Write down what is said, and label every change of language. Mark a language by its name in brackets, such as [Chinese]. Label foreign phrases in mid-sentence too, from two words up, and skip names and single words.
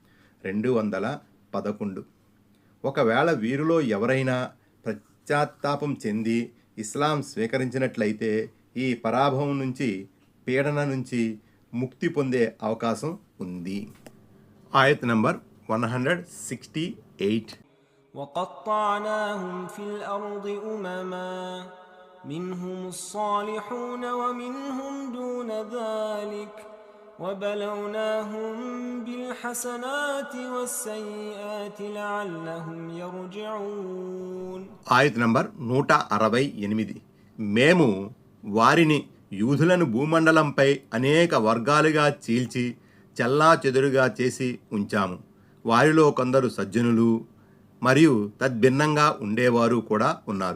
[Telugu] 211. ఒకవేళ వీరిలో ఎవరైనా పశ్చాత్తాపం చెంది ఇస్లాం స్వీకరించినట్లయితే ఈ పరాభవం నుంచి, పీడన నుంచి ముక్తి పొందే అవకాశం ఉంది. ఆయత్ నంబర్ 168. [Arabic] وقطعناهم في الأرض أمما منهم الصالحون ومنهم دون ذلك وبلوناهم بالحسنات والسيئات لعلهم يرجعون. [Telugu] ఆయత్ నంబర్ 168. మేము వారిని యూదులను భూమండలంపై అనేక వర్గాలుగా చీల్చి చెల్లాచెదురుగా చేసి ఉంచాము. వారిలో కొందరు సజ్జనులు మరియు తద్భిన్నంగా ఉండేవారు కూడా ఉన్నారు.